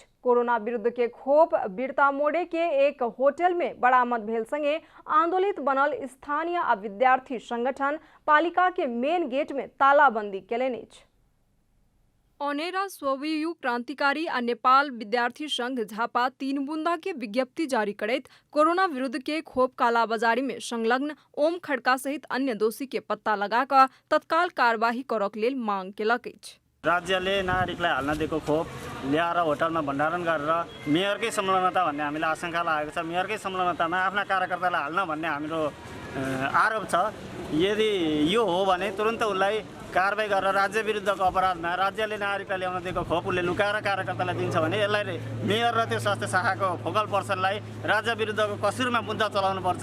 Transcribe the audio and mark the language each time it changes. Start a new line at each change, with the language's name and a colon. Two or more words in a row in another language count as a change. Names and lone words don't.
Maithili: कोरोना विरुद्ध के खोप बिरतामोड़े के एक होटल में बरामद भेल संगे आंदोलित बनल स्थानीय आ विद्यार्थी संगठन पालिका के मेन गेट में तालाबंदी केलनि अछि। अनेरा स्वयं क्रांतिकारी आ नेपाल विद्यार्थी संघ झापा 3 बुंदा के विज्ञप्ति जारी करैत कोरोना विरुद्ध के खोप कालाबाजारी में संलग्न ओम खड़का सहित अन्य दोषी के पत्ता लगाकर तत्काल कार्यवाही करक लेल मांग केलक अछि।
Nepali: राज्यले नागरिकलाई हाल्न दिएको खोप ल्याएर होटलमा भण्डारण गरेर मेयरकै संलग्नता भन्ने हामीलाई आशंका लागेको छ। मेयरकै संलग्नतामा आफ्ना कार्यकर्तालाई हाल्न भन्ने हाम्रो आरोप छ। यदि यो हो भने तुरन्त उसलाई कारबाही गरेर राज्य विरुद्धको अपराधमा राज्यले नागरिकलाई ल्याउन दिएको खोप उसले लुकाएर कार्यकर्तालाई दिन्छ भने यसलाई मेयर र त्यो स्वास्थ्य शाखाको फोकल पर्सनलाई राज्य विरुद्धको कसुरमा मुद्दा चलाउनु पर्छ।